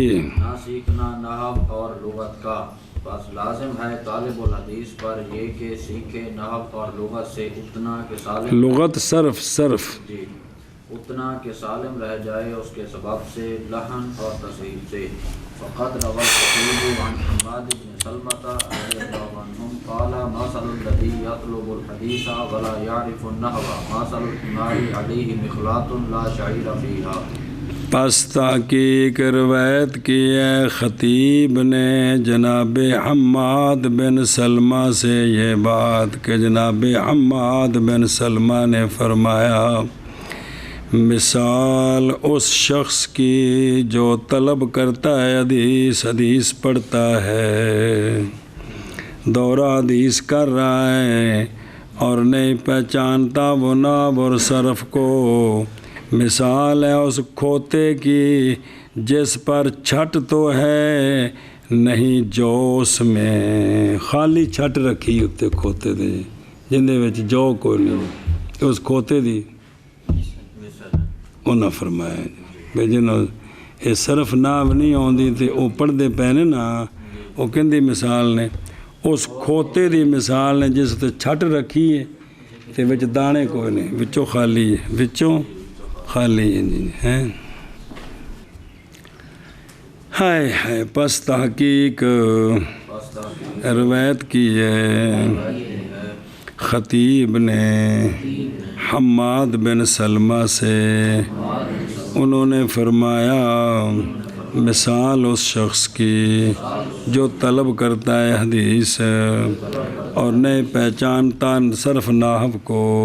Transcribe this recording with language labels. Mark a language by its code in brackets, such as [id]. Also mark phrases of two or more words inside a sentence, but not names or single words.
[ur] نہ سیکھنا نحو اور لغت کا، بس لازم ہے طالب الحدیث پر یہ کہ سیکھے نحو اور لغت سے اتنا کہ سالم، لغت صرف جی اتنا کہ سالم رہ جائے اس کے سبب سے، لحن اور تصحیف سے۔ [ar] فقد روى الخطيب عن حماد بن سلمة رضي الله عنهم قال مثل الذي يطلب الحديث ولا يعرف النحو مثل الحمار عليه مخلاط لا شعير فيها۔ [ur] پس تحقیق روایت کی ہے خطیب نے جناب حماد بن سلمہ سے یہ بات کہ جناب حماد بن سلمہ نے فرمایا، مثال اس شخص کی جو طلب کرتا ہے حدیث پڑھتا ہے، دورہ حدیث کر رہا ہے اور نہیں پہچانتا وہ نحو اور صرف کو، مثال ہے اس کھوتے کی جس پر چھٹ تو ہے نہیں جو اس میں، خالی چھٹ رکھی [pa] اتنے کھوتے دے جندے وچ جو کوئی نہیں، اس کھوتے دی انہاں فرمایا بھئی جنہوں یہ صرف نحو نہیں آندی تے وہ پڑھتے پے نے نا، وہ کہندی مثال نے اس کھوتے دی مثال نے جس تے چھٹ رکھی ہے تے وچ دانے کوئی نہیں، وچوں خالی ہے، وچوں خالی ہے۔ [ur] ہائے ہائے پس تحقیق روایت کی ہے خطیب نے حماد بن سلمہ سے، انہوں نے فرمایا مثال اس شخص کی جو طلب کرتا ہے حدیث اور نہیں پہچانتا صرف نحو کو،